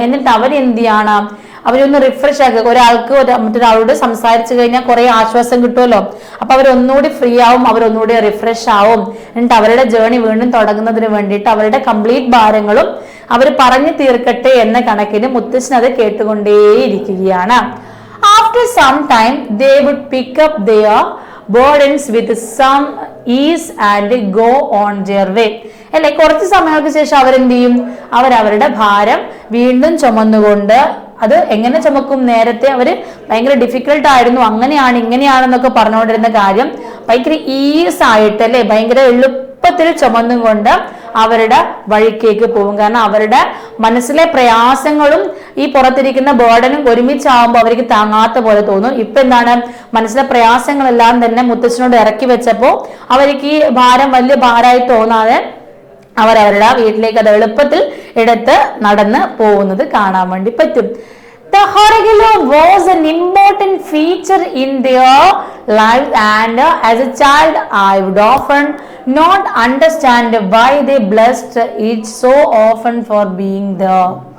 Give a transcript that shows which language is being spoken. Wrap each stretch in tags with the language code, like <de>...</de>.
<ml>എന്നിട്ട് അവരെന്ത് ചെയ്യണം? അവരൊന്ന് റിഫ്രഷ് ആക്കുക. ഒരാൾക്ക് മറ്റൊരാളോട് സംസാരിച്ചു കഴിഞ്ഞാൽ കുറെ ആശ്വാസം കിട്ടുമല്ലോ, അപ്പൊ അവരൊന്നുകൂടി ഫ്രീ ആവും, അവരൊന്നുകൂടി റിഫ്രഷ് ആവും. എന്നിട്ട് അവരുടെ ജേർണി വീണ്ടും തുടങ്ങുന്നതിന് വേണ്ടിയിട്ട് അവരുടെ കംപ്ലീറ്റ് ഭാരങ്ങളും അവർ പറഞ്ഞു തീർക്കട്ടെ എന്ന കണക്കിന് മുത്തശ്ശൻ അത് കേട്ടുകൊണ്ടേയിരിക്കുകയാണ്.</ml> <en>After some time they would pick up their burdens with some ease and go on their way.</en> <ml>അല്ലെ, കുറച്ച് സമയങ്ങൾക്ക് ശേഷം അവരെന്ത് ചെയ്യും? അവരവരുടെ ഭാരം വീണ്ടും ചുമന്നുകൊണ്ട്, അത് എങ്ങനെ ചുമക്കും? നേരത്തെ അവര് ഭയങ്കര ഡിഫിക്കൽട്ട് ആയിരുന്നു, അങ്ങനെയാണ് ഇങ്ങനെയാണെന്നൊക്കെ പറഞ്ഞുകൊണ്ടിരുന്ന കാര്യം ഭയങ്കര ഈസ് ആയിട്ട് അല്ലെ, ഭയങ്കര എളുപ്പത്തിൽ ചുമന്നുകൊണ്ട് അവരുടെ വഴിക്കേക്ക് പോകും. കാരണം അവരുടെ മനസ്സിലെ പ്രയാസങ്ങളും ഈ പുറത്തിരിക്കുന്ന ബേർഡനും ഒരുമിച്ചാവുമ്പോൾ അവർക്ക് താങ്ങാത്ത പോലെ തോന്നും. ഇപ്പൊ മനസ്സിലെ പ്രയാസങ്ങളെല്ലാം തന്നെ മുത്തച്ഛനോട് ഇറക്കി വെച്ചപ്പോ അവർക്ക് ഈ ഭാരം വലിയ ഭാരമായി തോന്നാതെ അവരവരുടെ വീട്ടിലേക്ക് അത് എളുപ്പത്തിൽ എടുത്ത് നടന്ന് പോകുന്നത് കാണാൻ വേണ്ടി പറ്റും.</ml> <en>The Horrigilo was an important feature in their life, and as a child I would often not understand why they blessed it so often for being there.</en>